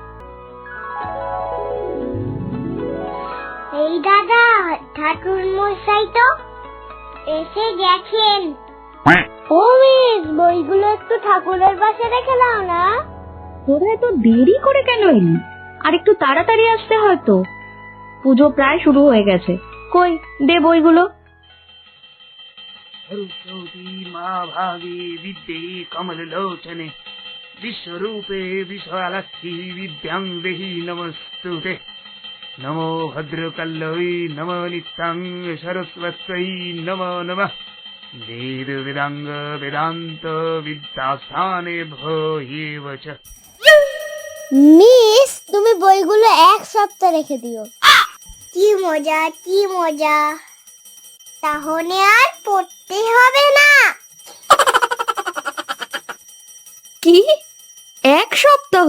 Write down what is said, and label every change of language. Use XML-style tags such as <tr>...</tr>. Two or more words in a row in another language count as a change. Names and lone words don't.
<bn>এই দাদা, ঠাকুর মশাই তো এসে গেছেন। ও মিস, বইগুলো একটু ঠাকুরের পাশে রেখে দাও না। তোরা এত দেরি করে কেন এলি? আর একটু তাড়াতাড়ি আসতে হয়তো, পুজো প্রায় শুরু হয়ে গেছে। কই, দে বইগুলো।</bn> <sa>सरस्वती माँ भागे विद्ये कमललोचने विश्वरूपे विशालक्षी विद्यां देहि नमस्तुते। नमो भद्रकल्लवे नमो नित्यां सरस्वत्यै नमो नमः। वेद वेदांग वेदांत विद्यास्थाने भयेव च।</sa> <bn>মিস, তুমি বইগুলো এক সপ্তাহ রেখে দিও। কি মজা, কি মজা, তাহলে আর পড়তে হবে না। কি, এক সপ্তাহ?</bn>